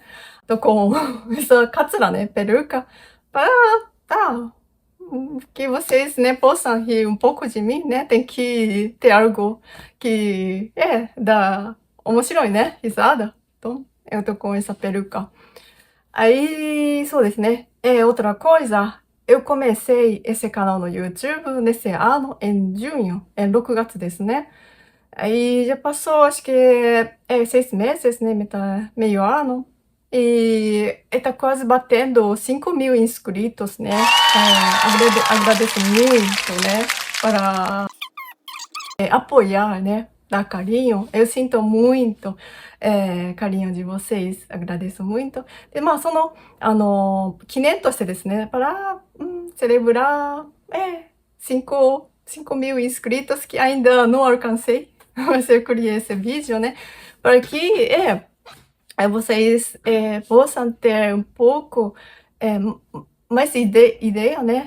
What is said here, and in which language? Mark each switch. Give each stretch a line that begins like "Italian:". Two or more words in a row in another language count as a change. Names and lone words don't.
Portuguese: Tô com essa katsura, né? Peruca. Para, tá, que vocês, né, possam rir um pouco de mim, né? Tem que ter algo que dá 面白い, né? Risada. Então, eu tô com essa peruca. Aí,
Japanese: そうですね.
Portuguese: Outra coisa, eu comecei esse canal no YouTube nesse ano, em junho,
Japanese: em 6 月ですね.
Portuguese: Aí já passou, acho que 6 meses, né? Meio ano. E tá quase batendo 5 mil inscritos, né? Agradeço muito, né? Para apoiar, né? Dar carinho. Eu sinto muito carinho de vocês. Agradeço muito.
Japanese: で、まあ、記念としてですね、
Portuguese: para celebrar 5 mil inscritos que ainda não alcancei. Mas eu criei esse vídeo, né? Para que vocês possam ter um pouco mais ideia, né?